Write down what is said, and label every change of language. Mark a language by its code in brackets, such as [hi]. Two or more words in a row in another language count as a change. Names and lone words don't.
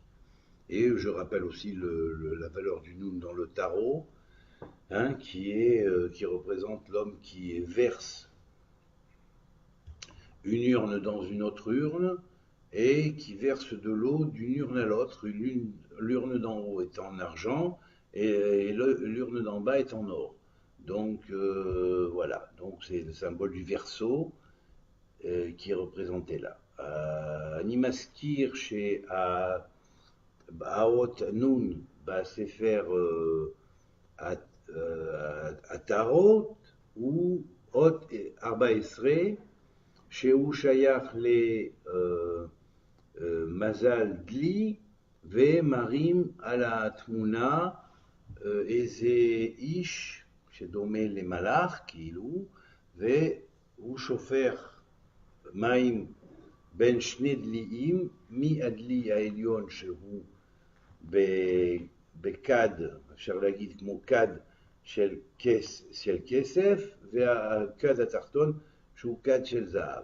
[fr] Et je rappelle aussi la valeur du Nun dans le tarot, hein, qui représente l'homme qui verse une urne dans une autre urne et qui verse de l'eau d'une urne à l'autre. L'urne d'en haut est en argent et l'urne d'en bas est en or. Donc voilà, donc c'est le symbole du verseau qui est représenté là. [he] אני מזכיר שהאות נון בספר הטהרות הוא אות 14 שהוא שייך למזל דלי ומרים על התמונה איזה איש שדומה למלאך כאילו, והוא שופך מים בין שני דליים, מהדלי העליון שהוא בכד, אפשר להגיד כמו כד של כסף, והכד התחתון שהוא כד של זהב.